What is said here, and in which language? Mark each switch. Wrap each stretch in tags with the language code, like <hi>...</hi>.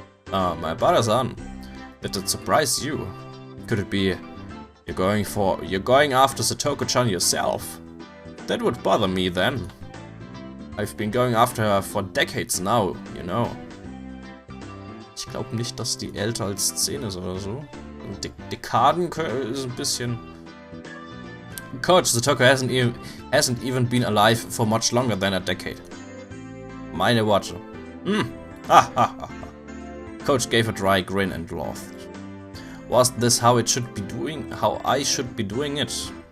<en>My Bara-san, did it surprise you? Could it be you're going after Satoko-chan yourself? That would bother me then. I've been going after her for decades now, you know.</en> <de>Ich glaube nicht, dass die älter als 10 ist oder so. Dekaden ist ein bisschen...</de> <en>Coach, Satoko hasn't even been alive for much longer than a decade.</en> <de>Meine Worte.</de> <en>Coach gave a dry grin and laughed. Was this how I should be doing it?</en>